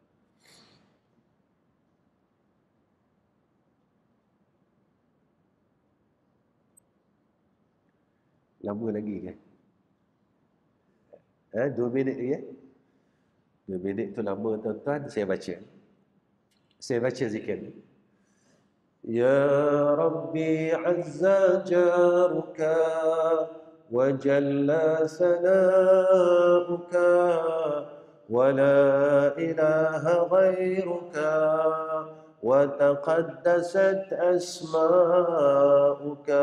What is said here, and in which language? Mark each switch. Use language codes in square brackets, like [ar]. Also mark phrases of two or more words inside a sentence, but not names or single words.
[ms] Lama lagi kan? 2 minit lagi ya? 2 minit tu lama tuan-tuan, saya baca. Saya baca zikir. [ar] يا ربي عز جارك وجل ثناؤك ولا إله غيرك وتقدست أسماؤك.